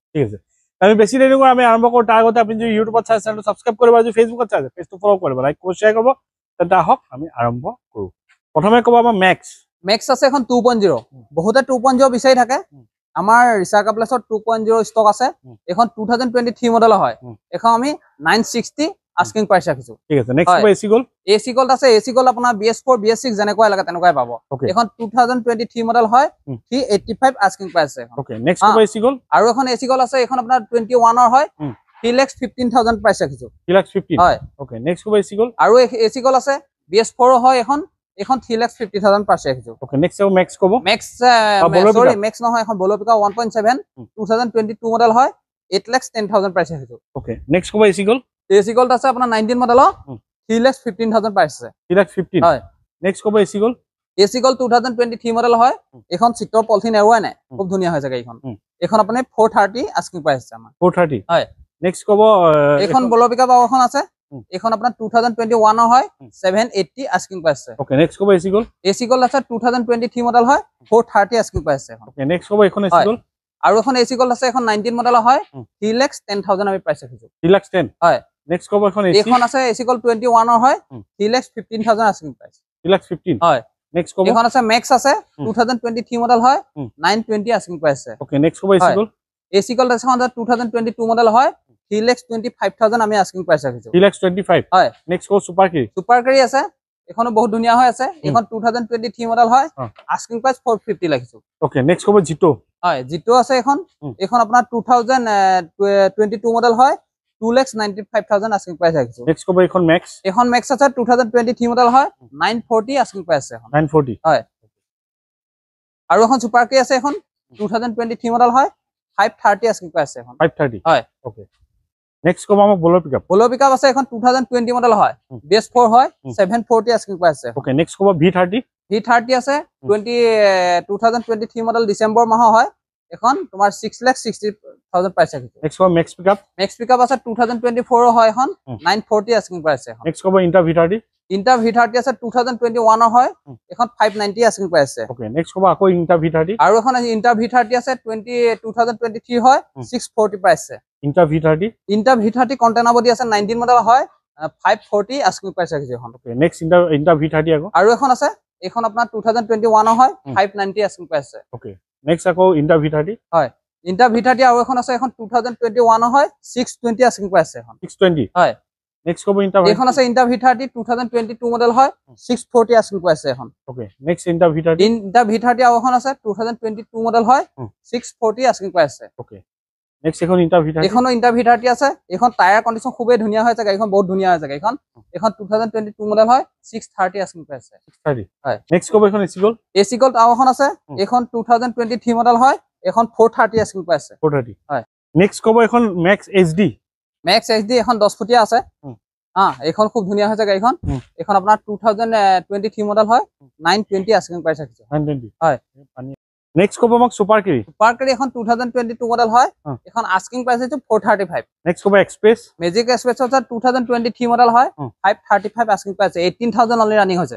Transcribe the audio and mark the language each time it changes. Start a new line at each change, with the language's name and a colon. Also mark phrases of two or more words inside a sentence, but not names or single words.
Assamese: ঠিক আছে আমি বেছি দেৰি নকৰি আমি আৰম্ভ কৰো তাৰ আগতে আপুনি যদি ইউটিউবত চাই চেনেলটো সাবস্ক্ৰাইব কৰিব আৰু যদি ফেসবুকত চাই পেজটো ফলো কৰিব লাইক কৰিব শেয়াৰ কৰিব তেন্তে আহক আমি আৰম্ভ কৰো প্ৰথমে কব আমাৰ ম্যাক্স আছে এখন 2.0 বহুতে 2.0 বিচাৰি থাকে আমাৰ ৰিচা কাৰ প্লেসত 2.0 ষ্টক আছে এখন 2023 মডেল হয় এখন আমি 960
English: asking price
Assamese: ৰাখিছো ঠিক আছে নেক্সট এসি গোল আছে এসি গোল আপোনাৰ BS4 BS6 যেনেকৈ লাগে তেনেকৈ পাব এখন 2023 মডেল হয় 385
English: asking price
Assamese: আছে
English: okay next
Assamese: এসি গোল আৰু এখন এসি গোল আছে এখন আপোনাৰ 21 ৰ হয় 3,15,000 প্রাইস ৰাখিছো 3,15,000 হয়
English: okay next
Assamese: এসি গোল আৰু এসি গোল আছে BS4 হয় এখন 3,50,000 প্রাইস ৰাখিছো
English: okay next
Assamese: ম্যাক্স কব ম্যাক্স সৰি ম্যাক্স নহয় এখন বলো পিকা 1.7 2022 মডেল হয় 8,10,000 প্রাইস ৰাখিছো
English: okay next
Assamese: কব এসি গোল্ড আছে আপোনাৰ 19 মডেল 3,15,000 প্রাইস আছে 3,15,000 হয় নেক্সট কব এসি গোল্ড 2023 মডেল হয় এখন সিটৰ পলিথিন এৰুৱা নাই খুব ধুনিয়া হৈছে গাড়ীখন এখন আপুনি 430
English: asking price
Assamese: আছে আমাৰ 430 হয় নেক্সট কব এখন বলো পিকা এখন আছে এখন আপোনাৰ 2021 হয় 780
English: asking price
Assamese: আছে
English: okay next
Assamese: কব এসি গোল্ড আছে 2023 মডেল হয় 430
English: asking price
Assamese: আছে
English: okay next
Assamese: কব এখন এসি গোল্ড আৰু এখন এসি গোল্ড আছে এখন 19 মডেল হয় 3,10,000 আমি প্রাইস ৰাখিছো 3,10,000 হয় নেক্সট কব এখন আছে এসি গোল্ড 21 ৰ হয় 3,15,000
English: asking price
Assamese: 3,15,000 হয় নেক্সট কব এখন আছে ম্যাক্স আছে 2023 মডেল হয় 920
English: asking price
Assamese: আছে
English: okay next
Assamese: কব এসি গোল্ড আছে 2022 মডেল হয় 3,25,000 আমি
English: asking price
Assamese: ৰাখিছো 3,25,000 হয় নেক্সট কব সুপাৰ কাৰী আছে এখনো বহুত ধুনিয়া হৈ আছে এখন 2023 মডেল হয়
English: asking price
Assamese: 450 ৰাখিছো
English: okay next
Assamese: কব জিটো হয় জিটো আছে এখন আপোনাৰ 2022 মডেল হয় 2,95,000
English: asking price
Assamese: ৰাখিছো নেক্সট কব এখন ম্যাক্স আছে 2023 মডেল হয় 940
English: asking price
Assamese: আছে 940 হয় আৰু এখন সুপাৰ কে আছে এখন 2023 মডেল হয় 530
English: asking price
Assamese: আছে এখন 530 হয়
English: okay next
Assamese: কব আমাৰ বলো পিকআপ আছে এখন 2020 মডেল হয় BS4 হয় 740
English: asking price
Assamese: আছে
English: okay next
Assamese: কব V30 আছে 2023 মডেল ডিসেম্বৰ মাহ হয় এখন তোমাৰ 6,60,000 প্রাইস আছে নেক্সট কব ম্যাক্স পিকআপ আছে 2024 হয় এখন 940
English: asking price
Assamese: আছে নেক্সট কব ইন্টা V30 আছে 2021 হয় এখন 590
English: asking price
Assamese: আছে
English: okay next
Assamese: কব আকৌ ইন্টা V30 আৰু এখন ইন্টা V30 আছে 2023 হয় 640 প্রাইস আছে ইন্টা V30
English: container body
Assamese: আছে 19 মডেল হয় 540
English: asking price
Assamese: আছে এখন
English: okay next
Assamese: ইন্টা V30 আকৌ আৰু এখন আছে এখন আপোনাৰ 2021 হয় 590
English: asking price
Assamese: আছে
English: okay next
Assamese: আকৌ ইন্টা V30 হয় ইন্টা V30 আৰু এখন আছে এখন 2021 হয় 620
English: asking price
Assamese: আছে এখন 620 হয় নেক্সট কব ইন্টা এখন আছে ইন্টা V30 2022 মডেল হয় 640
English: asking price
Assamese: আছে এখন
English: okay next
Assamese: ইন্টা V30 আৰু এখন আছে 2022 মডেল হয় 640
English: asking price
Assamese: আছে
English: okay next
Assamese: এখন ইন্টা V30 এখনো ইন্টা V30 আছে এখন
English: tyre condition
Assamese: খুবেই ধুনিয়া হৈছে গাড়ীখন বহুত ধুনিয়া হৈছে গাড়ীখন এখন 2022 মডেল হয় 630
English: asking price
Assamese: আছে 630 হয় নেক্সট কব এখন এসি গোল্ড আৰু এখন আছে এখন 2023 মডেল হয় এখন 430
English: asking price
Assamese: আছে 430 হয় নেক্সট কব এখন ম্যাক্স HD মেক্স এইচডি এখন 10 ফুটিয়া আছে এইখন খুব ধুনীয়া হৈছে গাড়ীখন এখন আপোনাৰ 2023 মডেল হয় 920
English: asking price
Assamese: আছে 920 হয় নেক্সট কব মোক সুপাৰ কেৰি এখন 2022 মডেল হয় এখন
English: asking price
Assamese: আছে 435 নেক্সট কব এক্সপ্ৰেছ মেজিক এক্সপ্ৰেছ আছে 2023 মডেল হয় 535
English: asking price
Assamese: 18000
English: only running
Assamese: হৈছে